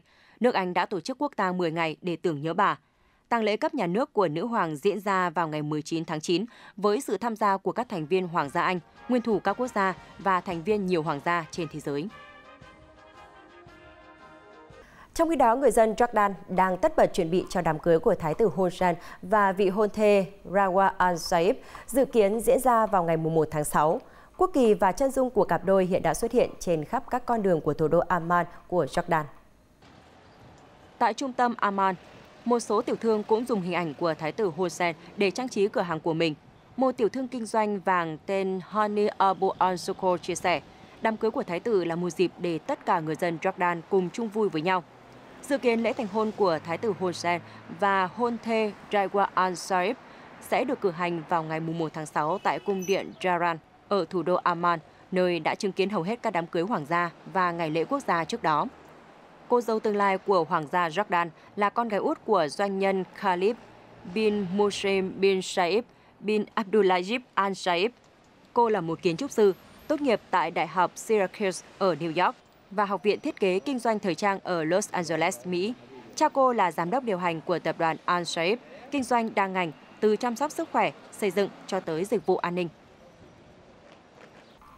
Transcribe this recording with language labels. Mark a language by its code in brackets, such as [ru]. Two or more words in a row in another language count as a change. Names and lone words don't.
[vi] Nước Anh đã tổ chức quốc tang 10 ngày để tưởng nhớ bà. Tang lễ cấp nhà nước của nữ hoàng diễn ra vào ngày 19 tháng 9 với sự tham gia của các thành viên Hoàng gia Anh, nguyên thủ các quốc gia và thành viên nhiều hoàng gia trên thế giới. Trong khi đó, người dân Jordan đang tất bật chuẩn bị cho đám cưới của Thái tử Hossein và vị hôn thê Rawa al-Saif dự kiến diễn ra vào ngày 1 tháng 6. Quốc kỳ và chân dung của cặp đôi hiện đã xuất hiện trên khắp các con đường của thủ đô Amman của Jordan. Tại trung tâm Amman, một số tiểu thương cũng dùng hình ảnh của Thái tử Hossein để trang trí cửa hàng của mình. Một tiểu thương kinh doanh vàng tên Hani Abu al-Sukor chia sẻ, đám cưới của Thái tử là một dịp để tất cả người dân Jordan cùng chung vui với nhau. Dự kiến lễ thành hôn của Thái tử Hossein và hôn thê Rawa al-Saif sẽ được cử hành vào ngày 1 tháng 6 tại cung điện Jaran ở thủ đô Amman, nơi đã chứng kiến hầu hết các đám cưới hoàng gia và ngày lễ quốc gia trước đó. Cô dâu tương lai của Hoàng gia Jordan là con gái út của doanh nhân Khalid bin Muslim bin Saif bin Abdulaziz al-Saif. Cô là một kiến trúc sư, tốt nghiệp tại Đại học Syracuse ở New York và Học viện Thiết kế Kinh doanh Thời trang ở Los Angeles, Mỹ. Cha cô là giám đốc điều hành của tập đoàn Al-Saif, kinh doanh đa ngành từ chăm sóc sức khỏe, xây dựng cho tới dịch vụ an ninh.